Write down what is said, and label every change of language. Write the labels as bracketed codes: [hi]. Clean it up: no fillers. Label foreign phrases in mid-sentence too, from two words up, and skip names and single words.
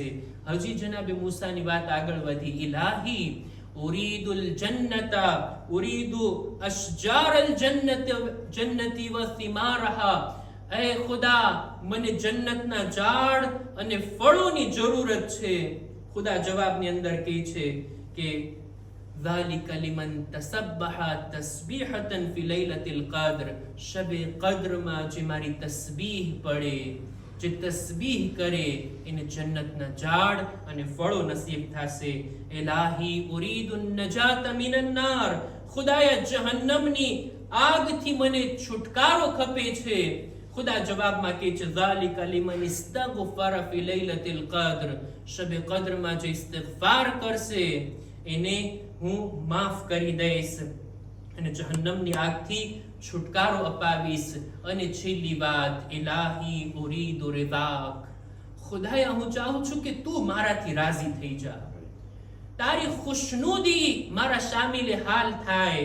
[gu] હજી જનાબે મૂસાની વાત આગળ વધી, [ar] إلهي أريد الجنة أريد أشجار الجنة و ثمارها, [gu] એ ખુદા મને જન્નતના ઝાડ અને ફળોની જરૂરત છે. ખુદા જવાબની અંદર કહે છે કે [ar] ذَلِكَ لِمَنْ تَسَبَّحَ تَسْبِيحَةً فِي لَيْلَةِ الْقَدْرِ, [gu] શબે કદ્રમાં જે મારી તસ્બીહ પડે, જે તસ્બીહ કરે, એને જન્નતના ઝાડ અને ફળો નસીબ થશે. [ar] إلهي أريد النجاة من النار, [gu] ખુદાયા જહન્નમની આગથી મને છુટકારો ખપે છે. ખુદા જવાબમાં કહે છે, [ar] ذَلِكَ لِمَنِ اسْتَغْفَرَ فِي لَيْلَةِ الْقَدْرِ, [gu] શબે કદ્રમાં જે ઇસ્તિગફાર કરશે એને હું માફ કરી દઈશ અને જહન્નમની આગથી છુટકારો અપાવીશ. અને છેલ્લી વાત, [ar] إلهي أريد رضاك, [gu] ખુદાયા હું ચાહું છું કે તું મારાથી રાજી થઈ જા, તારી ખુશનુદી મારા શામિલ હાલ થાય.